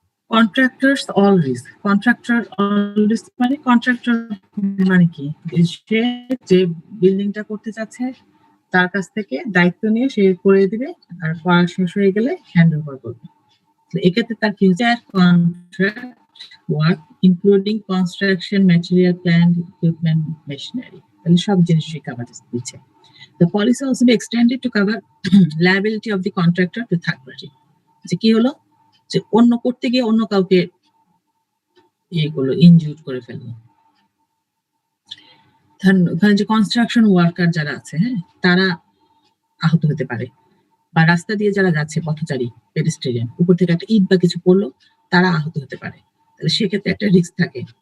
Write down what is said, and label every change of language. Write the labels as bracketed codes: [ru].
[bn] Contractors all risk, contractor all risk মানে contractor মানে কি, সে যে বিল্ডিংটা করতে চাচ্ছে তার কাছ থেকে দায়িত্ব নিয়ে সে করে দিবে, আর করা শেষ হয়ে গেলে হ্যান্ড ওভার করবে। এক্ষেত্রে তার future contract work including construction material plant equipment machinery, তাহলে সব জিনিসই কভার দিচ্ছে। [en] The policy also be extended to cover liability of the contractor to third party. [bn] যে কি হলো যে অন্য করতে গিয়ে অন্য কাউকে এইগুলো ইনজুর করে ফেললো, ওখানে যে কনস্ট্রাকশন ওয়ার্কার যারা আছে, হ্যাঁ, তারা আহত হতে পারে, বা রাস্তা দিয়ে যারা যাচ্ছে পথচারী পেডেস্ট্রিয়ান, উপর থেকে একটা ইট বা কিছু পড়লো, তারা আহত হতে পারে, তাহলে সেক্ষেত্রে একটা রিস্ক থাকে।